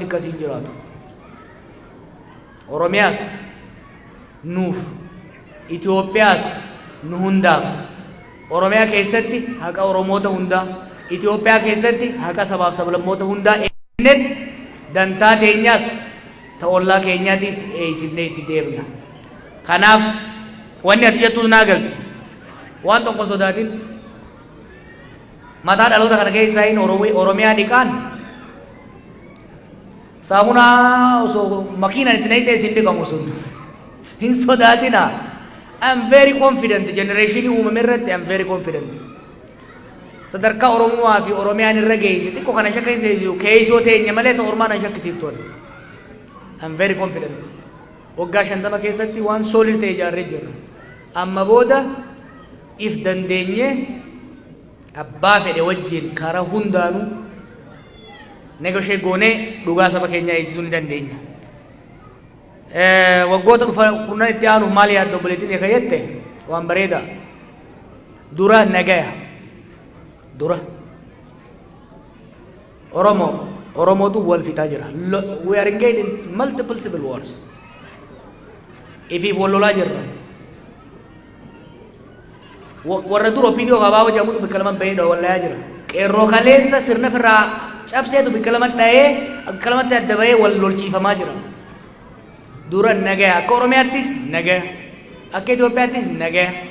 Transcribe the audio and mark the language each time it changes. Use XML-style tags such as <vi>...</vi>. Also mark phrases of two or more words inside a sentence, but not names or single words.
<om>akkasii jiraatu Oromiyaas nuuf Itoophiyaas nu hundaaf Oromiyaa keessatti haqa Oromoota hundaa Itoophiyaa keessatti haqa sabaaf sablammoota hundaa eennet dantaa teenyaas ta'ollaa keenyaatis eeysifnee itti deemna kanaaf wanni ati jettuus naa galti waan tokko sodaatin mataa dhaloota kana keessaa hin Oromiyaa dhiqaan saamunaa osoo makiinaan itti naqxee isin dhiqamu sun hin sodaatina</om> <en>I'm very confident</en> <om>generation uumame irratti</om> <en>I'm very confident</en> <om>sadarkaa Oromoo fi Oromiyaan irra geesse xiqqoo kana shakkisiisu keessoo teenya malee ta'u ormaan an shakkisiiftoon</om> <en>I'm very confident</en> <om>waggaa 50 keessatti waan solid ta'e ijaarree jirra amma booda if dandeenye abbaa fedhe wajjin karaa hundaanuu negoshee goonee dhugaa saba keenyaa eegsisuu ni dandeenya waggoota kurnan itti aanuuf maal yaadda obboleettiin eeka jette waan bareeda dura nagaya dura Oromootu wal fixaa jira</om> <en>we are engaged in multiple civil wars</en> <om>ifiif wal lolaa jirra warra dura opinion gabaaboo jedhamutu bikka laman bahee wallayaa jira qeerroo kaleessa sirna firraa cabseetu bikka laman dhahee bikka lamatti adda bahee wal lolchiifamaa jira dura nagaya akka Oromiyaattis nagaya akka Itoophiyaattis nagaya</om>